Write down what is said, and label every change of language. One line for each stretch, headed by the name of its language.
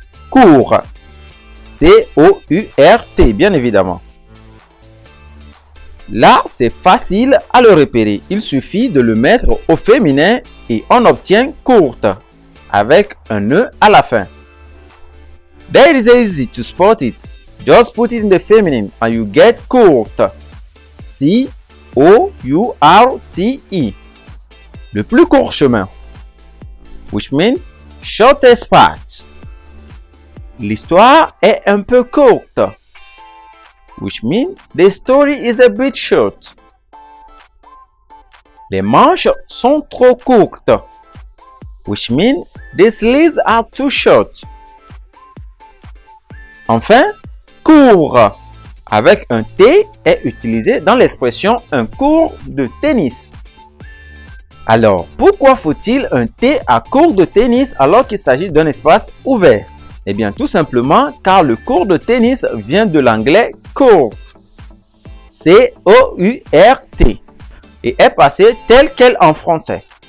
French: Court, C-O-U-R-T, bien évidemment. Là, c'est facile à le repérer. Il suffit de le mettre au féminin et on obtient courte, avec un E à la fin.
English: That is easy to spot it. Just put it in the feminine and you get courte. C-O-U-R-T-E.
French: Le plus court chemin,
English: which means shortest path.
French: L'histoire est un peu courte,
English: which means the story is a bit short.
French: Les manches sont trop courtes,
English: which means the sleeves are too short.
French: Enfin, court avec un T est utilisé dans l'expression un court de tennis. Alors, pourquoi faut-il un T à court de tennis alors qu'il s'agit d'un espace ouvert? Eh bien, tout simplement car le court de tennis vient de l'anglais court, C-O-U-R-T, et est passé tel quel en français.